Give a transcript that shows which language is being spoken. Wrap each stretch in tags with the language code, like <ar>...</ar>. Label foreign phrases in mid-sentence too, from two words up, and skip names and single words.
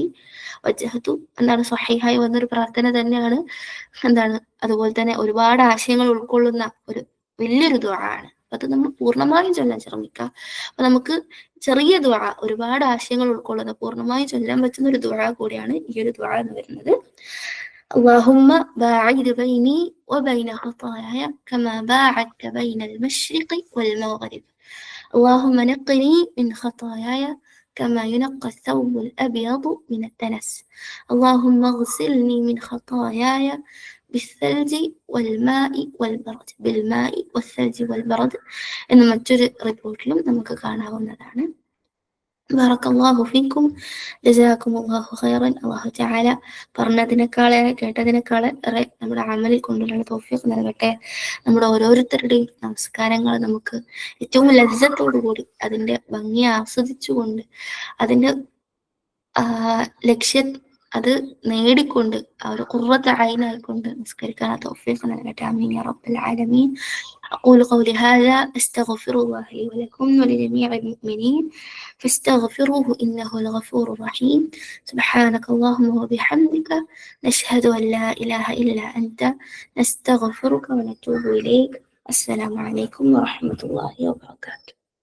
<ml>വജ്ജഹത്തു എന്താണ് സ്വഹീഹായി വന്നൊരു പ്രാർത്ഥന തന്നെയാണ്. അതുപോലെ തന്നെ ഒരുപാട് ആശയങ്ങൾ ഉൾക്കൊള്ളുന്ന ഒരു വലിയൊരു ദുആ ആണ്. അത് നമ്മൾ പൂർണ്ണമായും ചൊല്ലാൻ ശ്രമിക്കുക. അപ്പൊ നമുക്ക് ചെറിയ ദുആ, ഒരുപാട് ആശയങ്ങൾ ഉൾക്കൊള്ളുന്ന പൂർണ്ണമായും ചൊല്ലാൻ പറ്റുന്ന ഒരു ദുആ കൂടിയാണ് ഈ ഒരു ദുആ എന്ന് വരുന്നത്.</ml> <ar>اللهم باعد بيني وبين خطاياي كما باعدت بين المشرق والمغرب. اللهم نقني من خطاياي كما ينقى الثوب الأبيض من الدنس. اللهم اغسلني من خطاياي بالثلج والماء والبرد. بالماء والثلج والبرد</ar> <ml>എന്ന് മറ്റൊരു റിപ്പോർട്ടിലും നമുക്ക് കാണാവുന്നതാണ്.</ml> <ar>بارك الله فيكم، جزاكم الله خيرا.</ar> <ml>അല്ലാഹു തആല പറഞ്ഞതിനേക്കാളേറെ കേട്ടതിനേക്കാളേറെ നമ്മുടെ അമലിൽ കൊണ്ടുവരാൻ തൗഫീഖ് നൽകട്ടെ. നമ്മുടെ ഓരോരുത്തരുടെയും നമസ്കാരങ്ങൾ നമുക്ക് ഏറ്റവും ലജ്ജത്തോടു കൂടി അതിന്റെ ഭംഗി ആസ്വദിച്ചുകൊണ്ട് അതിന്റെ ലക്ഷ്യം അത് നേടിക്കൊണ്ട് ആ ഒരു ഖുർറത്ത് ഐനായിക്കൊണ്ട് നിസ്കരിക്കാൻ തൗഫീഖ് നൽകട്ടെ.</ml> <ar>آمين يا رب العالمين. أقول قولي هذا أستغفر الله لي ولكم ولجميع المؤمنين فاستغفروه إنه الغفور الرحيم. سبحانك اللهم وبحمدك نشهد أن لا إله إلا أنت نستغفرك ونتوب إليك. السلام عليكم ورحمة الله وبركاته.</ar>